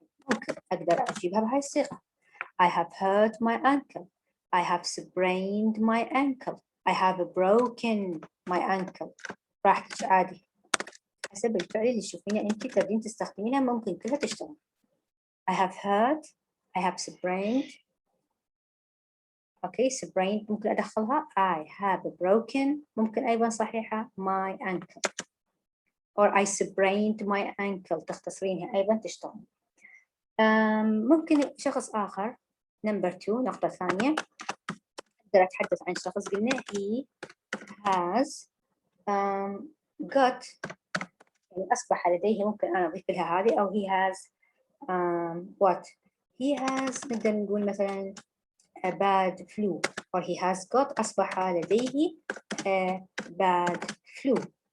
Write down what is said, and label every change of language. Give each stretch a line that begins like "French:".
Arabic: ممكن أقدر أجيبها بهاي الصيغة.
English: I have hurt my ankle. I have sprained my ankle. I have broken my ankle.
Arabic: راح عادي حسب الفعل اللي تشوفينه انت تبين تستخدمينها ممكن كلها تشتغل.
English: I have hurt. I have sprained.
Arabic: اوكي sprained ممكن ادخلها.
English: I have broken
Arabic: ممكن ايضا صحيحة
English: my ankle. or I sprained my ankle
Arabic: تختصرينها أيضا تشتغل. ممكن شخص آخر number 2 نقطة ثانية أقدر أتحدث عن شخص قلنا
English: he has got
Arabic: يعني أصبح لديه ممكن أنا أضيف لها هذه أو
English: he has what he has
Arabic: نقدر نقول مثلا
English: a bad flu or he has got
Arabic: أصبح لديه
English: a bad flu.